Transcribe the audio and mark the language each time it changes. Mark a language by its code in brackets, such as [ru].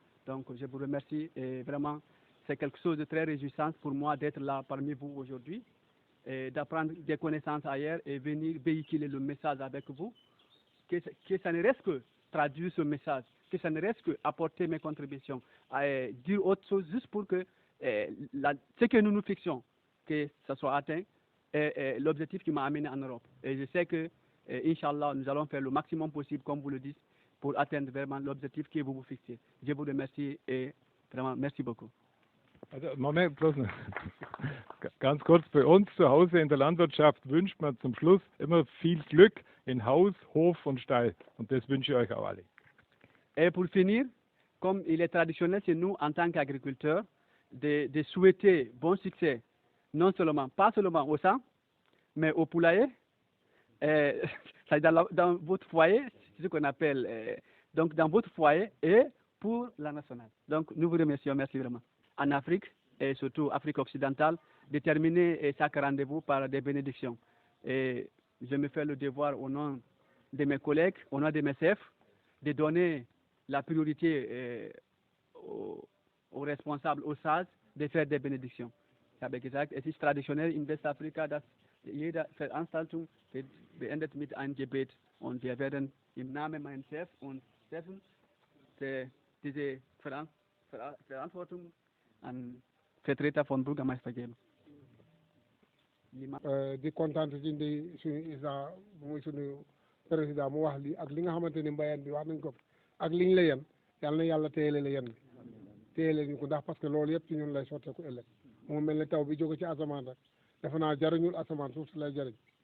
[fr] Donc je vous remercie et vraiment c'est quelque chose de très réjouissant pour moi d'être là parmi vous aujourd'hui et d'apprendre des connaissances ailleurs et venir véhiculer le message avec vous, que ça ne reste que traduire ce message, que ça ne reste que apporter mes contributions, dire autre chose juste pour que ce que nous nous fixons, que ça soit atteint, est l'objectif qui m'a amené en Europe. Et je sais que, Inch'Allah, nous allons faire le maximum possible, comme vous le dites, pour atteindre vraiment l'objectif que vous vous fixez. Je vous remercie et vraiment merci beaucoup. [de] Also, Moment, bloß ganz kurz, bei uns zu Hause in der Landwirtschaft wünscht man zum Schluss immer viel Glück in Haus, Hof und Stall. Und das wünsche ich euch auch alle. [fr] Et pour finir, comme il est traditionnel chez nous en tant qu'agriculteurs, de souhaiter bon succès, pas seulement au sang, mais au poulailler, dans votre foyer, c'est ce qu'on appelle, donc dans votre foyer et pour la nationale. Donc nous vous remercions, merci vraiment. En Afrique, et surtout Afrique occidentale, de terminer chaque rendez-vous par des bénédictions. Et je me fais le devoir au nom de mes collègues, au nom de mes chefs, de donner la priorité aux responsables, aux sages, de faire des Benediktionen. [de] Ich habe gesagt, es ist traditionell in Westafrika, dass jede Veranstaltung beendet mit einem Gebet. Und wir werden im Namen meines Chefs und Steffen diese Verantwortung an Vertreter von Bürgermeister geben. [wo] di kontaan ci ndi suñu ISRA muy suñu président mu wax li ak li nga xamante ni mbayeen bi wax nañ ko ak liñ la yen yal na yàlla téyele la yen bi téyele ñu ko ndax [fr] parce que [wo] loolu yëpp ci ñun lay sotteeku ëllëg mu mel ne taw bi jóge ci asamaan rek defe naa jariñul asamaan suuf si lay jariñ